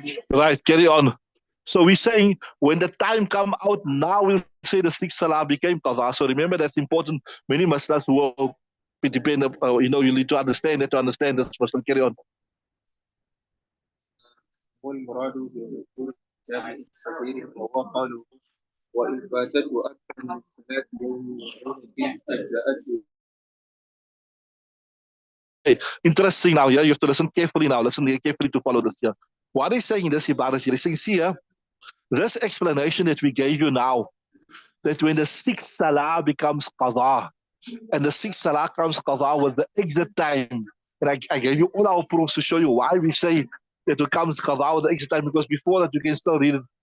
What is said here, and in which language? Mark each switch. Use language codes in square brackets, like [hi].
[en] Right, carry on. So we're saying when the time come out, now we'll say the sixth salah became qadha. So remember that's important. Many Muslims who will be dependent, you need to understand it to understand this. Muslim, carry on. [ar] والمراد بذكور الجامع الصغير وهو قوله وإن فاتته أكثر من صلاة يوم وليلة أجزأته. [en] Interesting now, yeah. You have to listen carefully now. Listen carefully to follow this here. What he's saying in this ibadah here, he's saying, see here, this explanation that we gave you now, that when the sixth salah becomes qadha, and the sixth salah comes qadha with the exit time, and I gave you all our proofs to show you why we say that it comes qadha with the exit time, because before that you can still read it.